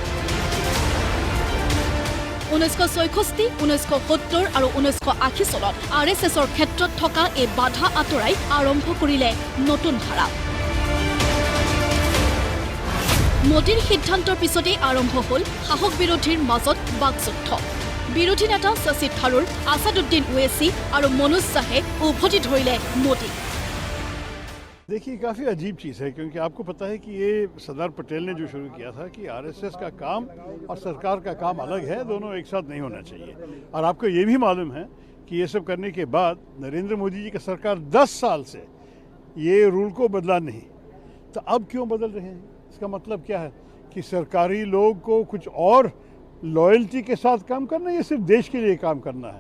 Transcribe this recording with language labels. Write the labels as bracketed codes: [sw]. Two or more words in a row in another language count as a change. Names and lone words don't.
[as] 1966, 1970 আৰু 1980 চনত আৰএছএছৰ ক্ষেত্ৰত থকা এই বাধা আঁতৰাই আৰম্ভ কৰিলে নতুন ধাৰা মোদীৰ সিদ্ধান্তৰ পিছতেই আৰম্ভ হ'ল শাসক বিৰোধীৰ মাজত বাকযুদ্ধ বিৰোধী নেতা শশী থাৰুৰ আসাদুদ্দিন ওৱেইচি আৰু মনোজ শাহে উভতি ধৰিলে মোদী [hi] देखिए काफ़ी अजीब चीज़ है क्योंकि आपको पता है कि ये सरदार पटेल ने जो शुरू किया था कि आरएसएस का काम और सरकार का काम अलग है दोनों एक साथ नहीं होना चाहिए और आपको ये भी मालूम है कि ये सब करने के बाद नरेंद्र मोदी जी की सरकार 10 साल से ये रूल को बदला नहीं तो अब क्यों बदल रहे हैं इसका मतलब क्या है कि सरकारी लोग को कुछ और लॉयल्टी के साथ काम करना है या सिर्फ देश के लिए काम करना है